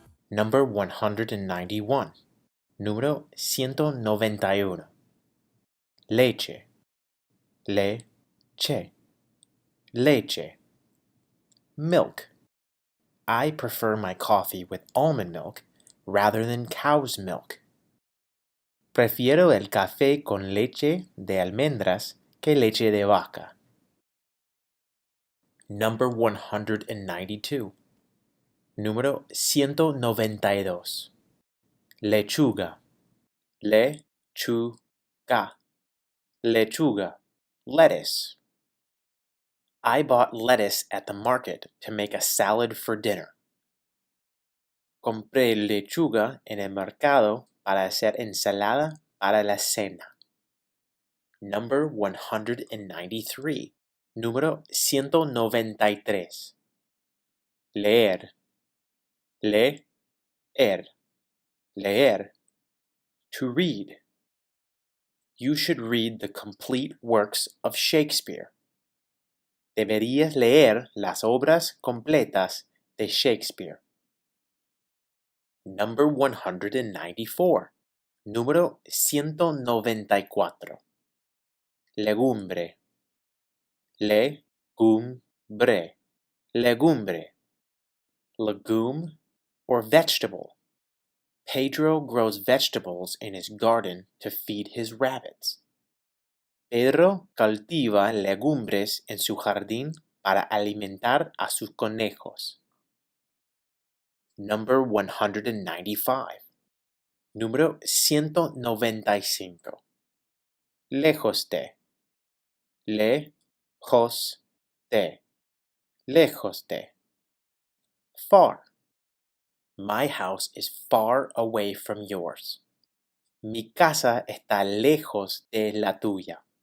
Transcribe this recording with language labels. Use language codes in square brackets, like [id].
[en] Number 191. [es] Número 191. [en] Leche. [es] Leche. Leche. Milk. [en] I prefer my coffee with almond milk rather than cow's milk. [es] Prefiero el café con leche de almendras que leche de vaca. [en] Number 192. [es] Número 192. [en] Lechuga. [es] Leh-choo-gah. Lechuga. Lettuce. [en] I bought lettuce at the market to make a salad for dinner. [es] Compré lechuga en el mercado para hacer ensalada para la cena. [en] Number 193. [es] Número 193. Leer. Leer. Leer. [en] To read. You should read the complete works of Shakespeare. [es] Deberías leer las obras completas de Shakespeare. [en] Number 194. [es] Número 194. [en] Legumbre. [es] Legumbre. Legumbre. [en] Legume or vegetable. Pedro grows vegetables in his garden to feed his rabbits. [es] Pedro cultiva legumbres en su jardín para alimentar a sus conejos. [en] Number 195. [es] Número 195. Lejos de. Lejos de. Lejos de. Far. [en] My house is far away from yours. [es] Mi casa está lejos de la tuya.